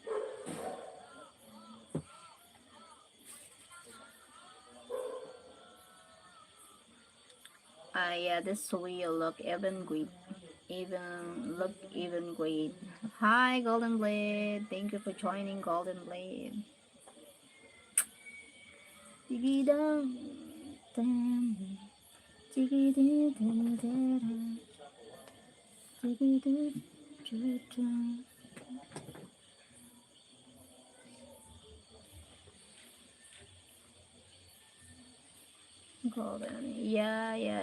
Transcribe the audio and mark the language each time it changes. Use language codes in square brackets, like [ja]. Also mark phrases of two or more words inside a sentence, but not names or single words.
[en] Yeah, this will look even great. Even great. Hi, Golden Blade. Thank you for joining, Golden Blade. Digidam, dam, digididididida, digidididida. Golden. Yeah.